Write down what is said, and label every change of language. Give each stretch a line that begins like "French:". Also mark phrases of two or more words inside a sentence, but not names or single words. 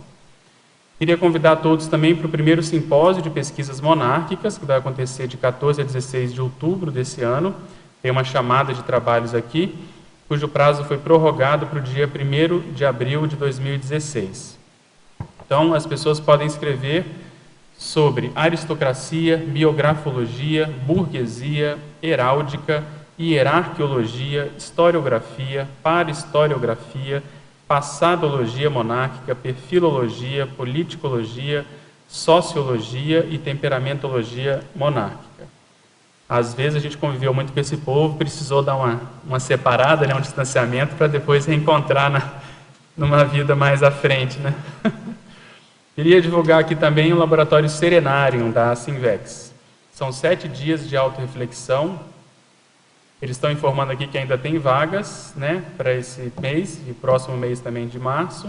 Portuguese: Queria convidar todos também para o primeiro simpósio de pesquisas monárquicas, que vai acontecer de 14 a 16 de outubro desse ano. Tem uma chamada de trabalhos aqui, cujo prazo foi prorrogado para o dia 1º de abril de 2016. Então, as pessoas podem escrever sobre aristocracia, biografologia, burguesia, heráldica, hierarquiologia, historiografia, parahistoriografia, passadologia monárquica, perfilologia, politicologia, sociologia e temperamentologia monárquica. Às vezes a gente conviveu muito com esse povo, precisou dar uma separada, né, um distanciamento, para depois reencontrar numa vida mais à frente, né? Queria divulgar aqui também o Laboratório Serenarium da Sinvex. São 7 dias de autorreflexão. Eles estão informando aqui que ainda tem vagas, né, para esse mês e próximo mês também de março.